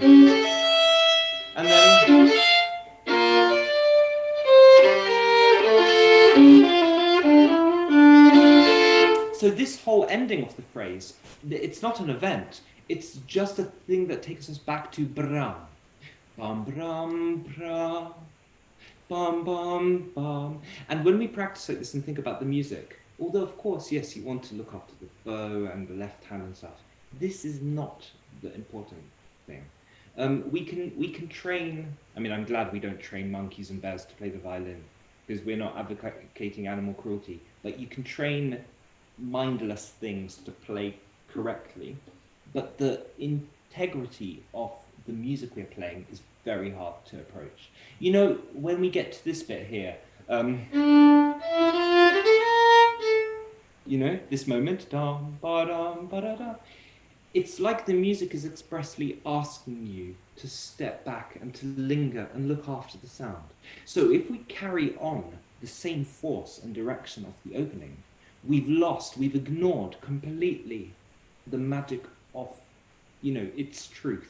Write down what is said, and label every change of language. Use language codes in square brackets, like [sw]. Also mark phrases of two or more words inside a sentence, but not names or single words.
[en] And then, so this whole ending of the phrase, it's not an event. It's just a thing that takes us back to bram. Bam, bram, bram, bam, bam, bam. And when we practice like this and think about the music, although of course, yes, you want to look after the bow and the left hand and stuff, this is not the important thing. We can train, I'm glad we don't train monkeys and bears to play the violin because we're not advocating animal cruelty, but you can train mindless things to play correctly, but the integrity of the music we're playing is very hard to approach. When we get to this bit here, this moment, dum, ba-dum, ba-da-da, it's like the music is expressly asking you to step back and to linger and look after the sound. So if we carry on the same force and direction of the opening, we've ignored completely the magic of, its truth.